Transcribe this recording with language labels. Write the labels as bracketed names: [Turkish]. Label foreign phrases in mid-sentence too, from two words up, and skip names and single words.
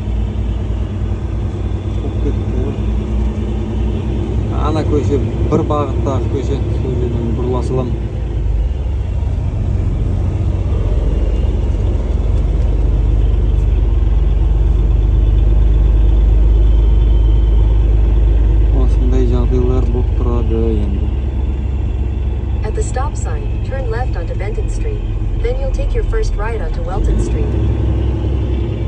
[Kazakh] Ана көше бір бағыттағы көше, сол жерден бұрыла салам. Осындай жағдайлар болып тұрады енді. [English] At the stop sign, turn left onto Benton Street. Then you'll take your first right onto Welton Street.